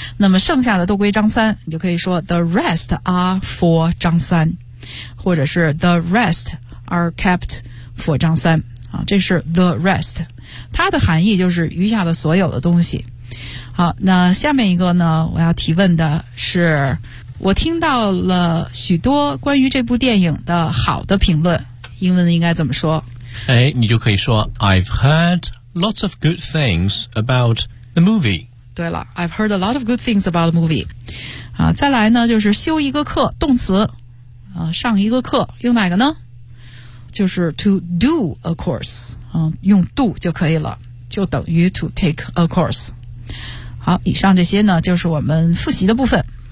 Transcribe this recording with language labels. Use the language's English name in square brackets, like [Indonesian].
[Chinese] 那么剩下的都归张三，你就可以说 [English] the rest are for [Chinese] 张三，或者是 [English] the rest are kept for [Chinese] 张三。啊，这是 the rest， 它的含义就是余下的所有的东西。好，那下面一个呢，我要提问的是，我听到了许多关于这部电影的好的评论，英文应该怎么说？哎，你就可以说 [English] I've heardLots of good things about the movie. [Chinese] 对了 [English] ，I've heard a lot of good things about the movie. [Chinese] 啊，再来呢，就是修一个课，动词，啊，上一个课，用哪个呢？就是 [English] to do a course. [Chinese] 嗯，用 do 就可以了，就等于 [English] to take a course. [Chinese] 好，以上这些呢，就是我们复习的部分。